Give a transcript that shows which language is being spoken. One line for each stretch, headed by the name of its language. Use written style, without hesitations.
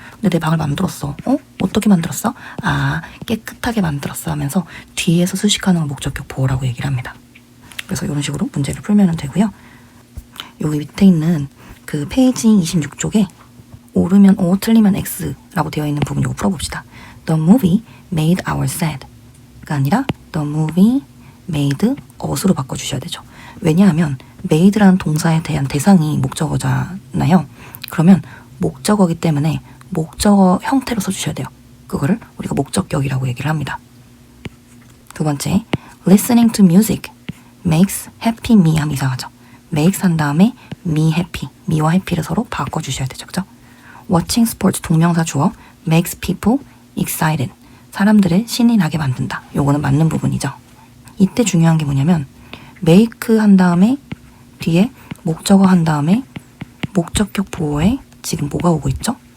Korean: 근데 내 방을 만들었어. 어떻게 만들었어? 아, 깨끗하게 만들었어 하면서 뒤에서 수식하는 목적격 보어라고 얘기를 합니다. 그래서 이런 식으로 문제를 풀면 되고요. 여기 밑에 있는 그 페이지 26쪽에 옳으면 O, 틀리면 X라고 되어 있는 부분 이거 풀어봅시다.
English: The movie made our sad
Korean: 가 아니라
English: The movie made us로
Korean: 바꿔주셔야 되죠. 왜냐하면 made라는 동사에 대한 대상이 목적어잖아요. 그러면 목적어이기 때문에 목적어 형태로 써주셔야 돼요. 그거를 우리가 목적격이라고 얘기를 합니다. 두 번째,
English: listening to music makes happy me
Korean: 하면 이상하죠. makes 한 다음에 me happy, me와 happy를 서로 바꿔주셔야 되죠. 그죠?
English: watching sports
Korean: 동명사 주어
English: makes people excited,
Korean: 사람들을 신이 나게 만든다. 요거는 맞는 부분이죠. 이때 중요한 게 뭐냐면 make 한 다음에 뒤에 목적어 한 다음에 목적격 보어에 지금 뭐가 오고 있죠?